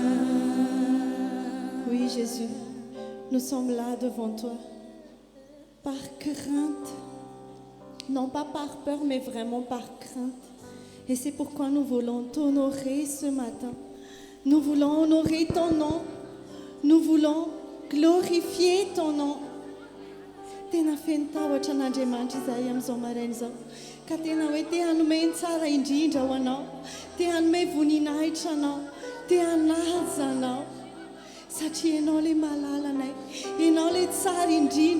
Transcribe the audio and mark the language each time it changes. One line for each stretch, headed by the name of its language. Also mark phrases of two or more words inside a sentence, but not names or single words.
French: Oui, Jésus, nous sommes là devant toi, par crainte, non pas par peur, mais vraiment par crainte. Et c'est pourquoi nous voulons t'honorer ce matin. Nous voulons honorer ton nom. Nous voulons glorifier ton nom.
Malagasy: Tena fentavatra an'Andriamanitra izahay amin'izao maraina izao. Ka tena hoe te hanome tsara indrindra ho anao. Te hanome voninahitra anao. Te hanaja anao. Satria ianao ilay mahalala anay. Ianao ilay tsara indrindra.